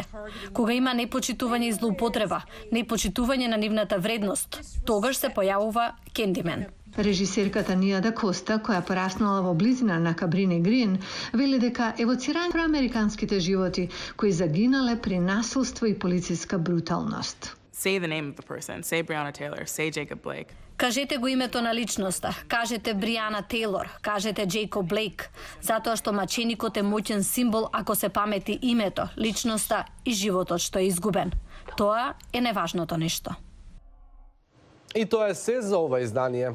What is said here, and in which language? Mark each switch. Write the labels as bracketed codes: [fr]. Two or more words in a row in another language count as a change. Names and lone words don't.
[mk] Кога има непочитување и злоупотреба, непочитување на нивната вредност, тогаш се појавува Candyman. Режисерката Ния да Коста, која пораснала во близина на Cabrini Green, вели дека евоцирање афроамериканските животи кои загинале при насилство и полициска бруталност. [en] Say the name of the person. Say Breonna Taylor. Say Jacob Blake. [mk] Кажете го името на личноста, кажете Бриана Тейлор, кажете Джейкоб Блейк, затоа што маченикот е моќен символ ако се памети името, личноста и животот што е изгубен. Тоа е неважното нешто. И тоа е се за ова издание.